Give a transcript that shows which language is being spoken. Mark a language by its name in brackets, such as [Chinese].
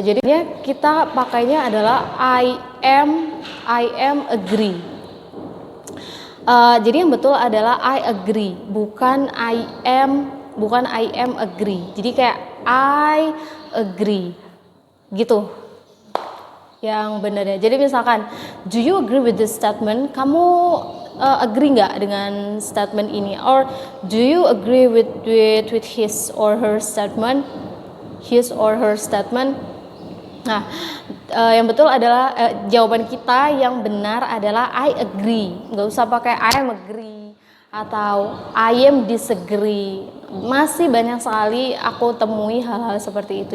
[Indonesian] Jadi kita pakainya adalah [English] I am agree. [Indonesian] Jadi yang betul adalah I agree, bukan [English] I am agree. [Indonesian] Jadi kayak I agree gitu. yang benar ya. Jadi misalkan, [English] do you agree with this statement? [Indonesian] Kamu agree nggak dengan statement ini? [English] Or do you agree with his or her statement? His or her statement. [Indonesian] Nah, yang betul adalah jawaban kita yang benar adalah [English] I agree. [Indonesian] Nggak usah pakai [English] I am agree [Indonesian] atau [English] I am disagree. [Indonesian] Masih banyak sekali aku temui hal-hal seperti itu.